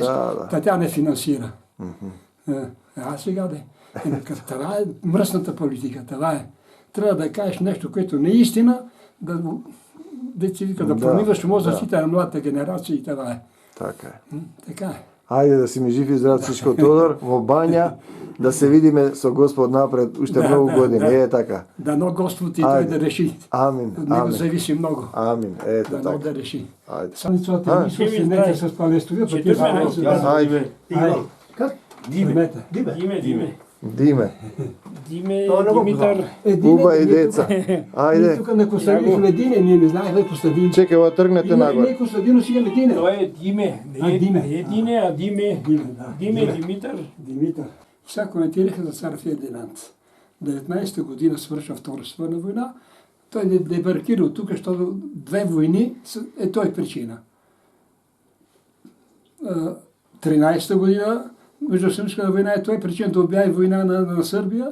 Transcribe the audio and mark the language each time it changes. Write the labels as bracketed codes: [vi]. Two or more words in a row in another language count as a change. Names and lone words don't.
[bg] Да. та тя не финансира. А сега де. Това е мръсната политика, това е. Трябва да кажеш нещо, което не е истина, да промиваш мозъците на младата генерация и това е. Така е. Така е. [mk] Ајде да си ми жив и здрав Цичко Тодор, во бања, да се видиме со Господ напред уште многу години. [bg] Е така. Дано Господ и той [mk] Ајде. [bg] да реши. Амин. От него Амин. зависи много. Амин. Ето Дано така. да реши. [mk] Ајде. [bg] Самицата Исус се нека с палестовия, па ти [mk] Ајде. [bg] Как? Диме. Диме. Димитър. [mk] Уба и деца. Ајде. [bg] Тук на Костадин Ледине, ние не знаехме Костадин. [mk] Чекай, ова тргнете нагоре. [bg] Не, Костадино сега Ледине. Той е Диме. Диме. Не е Дине, а Диме. Диме, Димитър. Димитър. Сега коментираха за цар Фердинанд. 19-та година свършва Втора световна война. Той не дебаркира от тук, защото две войни е той причина. 13-та година Междусъюзската война е той причина да обяви война на Сърбия.